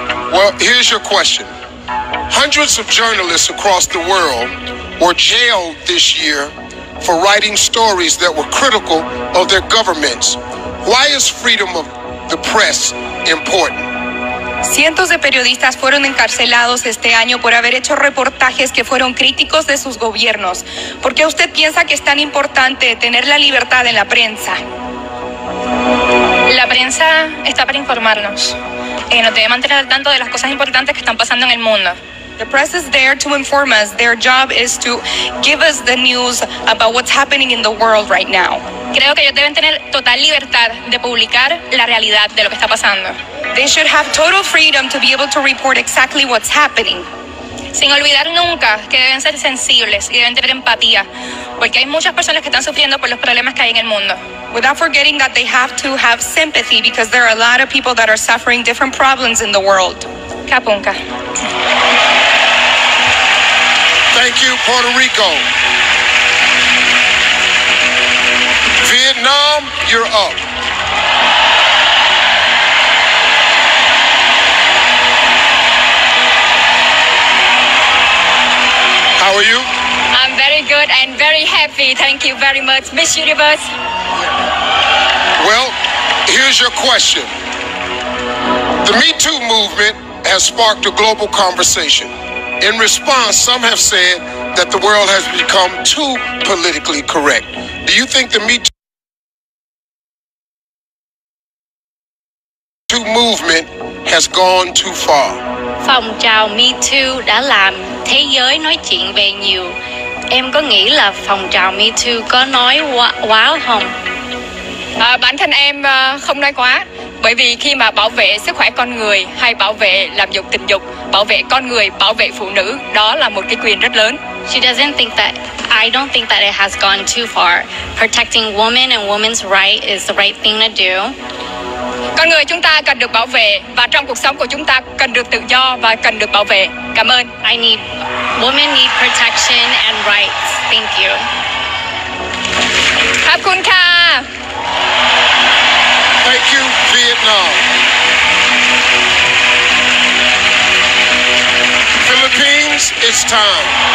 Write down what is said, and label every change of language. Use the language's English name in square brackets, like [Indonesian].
[English] Well, here's your question. Hundreds of journalists across the world were jailed this year for writing stories that were critical of their governments. Why is freedom of the press important? [Spanish] Cientos de periodistas fueron encarcelados este año por haber hecho reportajes que fueron críticos de sus gobiernos. ¿Por qué usted piensa que es tan importante tener la libertad en la prensa? La prensa está para informarnos. Nos debe mantener al tanto de las cosas importantes que están pasando en el mundo. [English] The press is there to inform us. Their job is to give us the news about what's happening in the world right now. [Spanish] Creo que ellos deben tener total libertad de publicar la realidad de lo que está pasando. [English] They should have total freedom to be able to report exactly what's happening. [Spanish] Sin olvidar nunca que deben ser sensibles y deben tener empatía, porque hay muchas personas que están sufriendo por los problemas que hay en el mundo. [English] Without forgetting that they have to have sympathy because there are a lot of people that are suffering different problems in the world. Kapunka. Thank you, Puerto Rico. Vietnam, you're up. How are you? I'm very good and very happy. Thank you very much, Miss Universe. Well, here's your question. The Me Too movement has sparked a global conversation. In response, some have said that the world has become too politically correct. Do you think the Me Too movement has gone too far? [Vietnamese] Phong trào Me Too đã làm thế giới nói chuyện về nhiều. Em có nghĩ là phong trào Me Too có nói quá không? Bản thân em không nói quá. Bởi vì khi mà bảo vệ sức khỏe con người hay bảo vệ làm dục tình dục, bảo vệ con người, bảo vệ phụ nữ, đó là một cái quyền rất lớn. [English] I don't think that it has gone too far. Protecting women and women's right is the right thing to do. [Vietnamese] Con người chúng ta cần được bảo vệ và trong cuộc sống của chúng ta cần được tự do và cần được bảo vệ. Cảm ơn. [English] Women need protection and rights. Thank you. [Thai] ขอบคุณค่ะ [English] Thank you, Vietnam. Philippines, it's time.